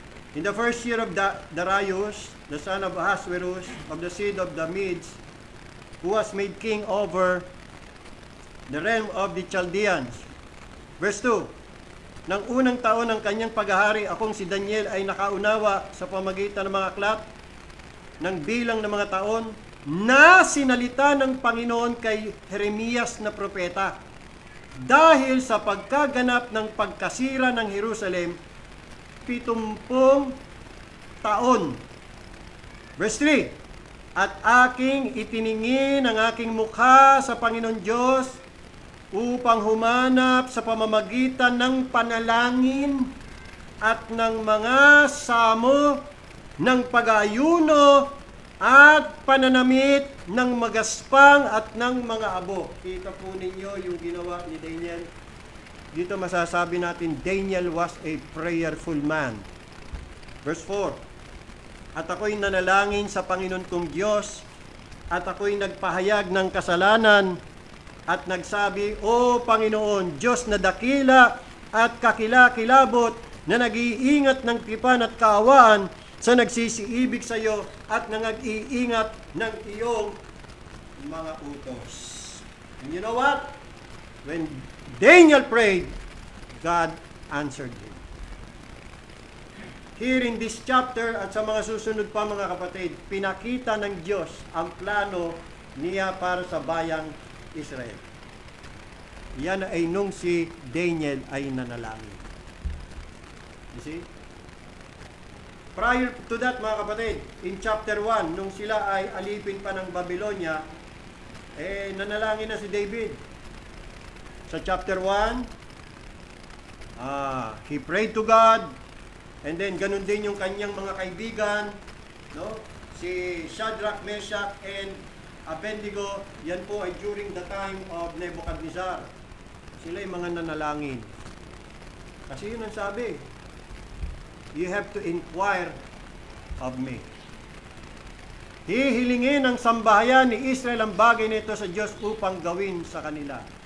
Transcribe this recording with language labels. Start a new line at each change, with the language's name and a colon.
English: In the first year of Darius, the son of Ahasuerus, of the seed of the Medes, who was made king over the realm of the Chaldeans.
Filipino: Verse 2, nang unang taon ng kanyang paghahari, akong si Daniel ay nakaunawa sa pamagitan ng mga aklat ng bilang ng mga taon na sinalita ng Panginoon kay Jeremias na propeta dahil sa pagkaganap ng pagkasira ng Jerusalem 70 taon. Verse 3, at aking itiningin ang aking mukha sa Panginoon Diyos upang humanap sa pamamagitan ng panalangin at ng mga samo ng pag-aayuno at pananamit ng magaspang at ng mga abo. Kita po ninyo yung ginawa ni Daniel. Dito masasabi natin,
English: Daniel was a prayerful man.
Filipino: Verse 4, at ako'y nanalangin sa Panginoon kong Diyos, at ako'y nagpahayag ng kasalanan, at nagsabi, O Panginoon, Diyos na dakila at kakilakilabot, na nag-iingat ng tipan at kaawaan, sa nagsisiibig sa iyo at nag-iingat ng iyong mga utos.
English: And you know what? When Daniel prayed, God answered him. Here in this chapter
Filipino: at sa mga susunod pa mga kapatid, pinakita ng Diyos ang plano niya para sa bayang Israel. Yan ay nung si Daniel ay nanalangin.
English: You see? Prior to that
Filipino: mga kapatid,
English: in chapter 1,
Filipino: nung sila ay alipin pa ng Babylonia, nanalangin na si David. Sa chapter 1,
English: he prayed to God, and then
Filipino: ganun din yung kanyang mga kaibigan, no?
English: Si Shadrach, Meshach, and Abednego,
Filipino: yan po ay
English: during the time of Nebuchadnezzar.
Filipino: Sila ay mga nanalangin. Kasi yun ang sabi,
English: you have to inquire of me.
Filipino: Hihilingin ng sambahayan ni Israel ang bagay nito sa Diyos upang gawin sa kanila.